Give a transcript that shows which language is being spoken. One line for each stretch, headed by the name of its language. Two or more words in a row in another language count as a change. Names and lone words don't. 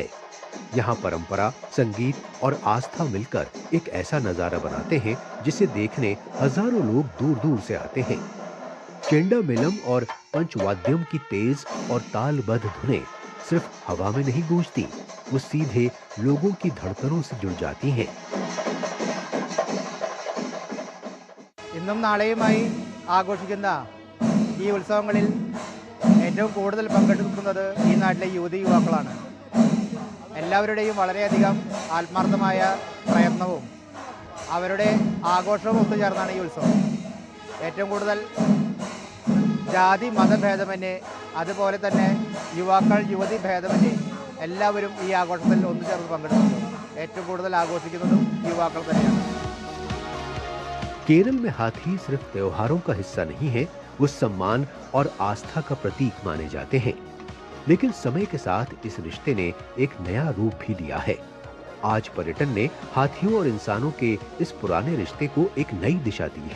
Hindi: यहाँ परंपरा, संगीत और आस्था मिलकर एक ऐसा नजारा बनाते हैं जिसे देखने हजारों लोग दूर दूर से आते हैं। चेंडा मेलम और पंचवाद्यम की तेज और तालबद्ध धुनें सिर्फ हवा में नहीं गूंजती, वो सीधे लोगों की धड़कनों से जुड़ जाती हैं।
Malayalam: ഇന്നും നാളെയുമായി ആഘോഷിക്കുന്ന ഈ ഉത്സവങ്ങളിൽ ഏറ്റവും കൂടുതൽ പങ്കെടുക്കുന്നത് ഈ നാട്ടിലെ യുവതി യുവാക്കളാണ്. എല്ലാവരുടെയും വളരെയധികം ആത്മാർത്ഥമായ പ്രയത്നവും അവരുടെ ആഘോഷവും ഒത്തുചേർന്നാണ് ഈ ഉത്സവം. ഏറ്റവും കൂടുതൽ ജാതി മതഭേദമന്യേ അതുപോലെ തന്നെ യുവാക്കൾ യുവതി ഭേദമന്യേ എല്ലാവരും ഈ ആഘോഷത്തിൽ ഒന്നുചേർന്ന് പങ്കെടുക്കുന്നു. ഏറ്റവും കൂടുതൽ ആഘോഷിക്കുന്നതും യുവാക്കൾ തന്നെയാണ്.
Hindi: केरल में हाथी सिर्फ त्योहारों का हिस्सा नहीं है, वो सम्मान और आस्था का प्रतीक माने जाते हैं। लेकिन समय के साथ इस रिश्ते ने एक नया रूप भी लिया है। आज पर्यटन ने हाथियों और इंसानों के इस पुराने रिश्ते को एक नई दिशा दी है।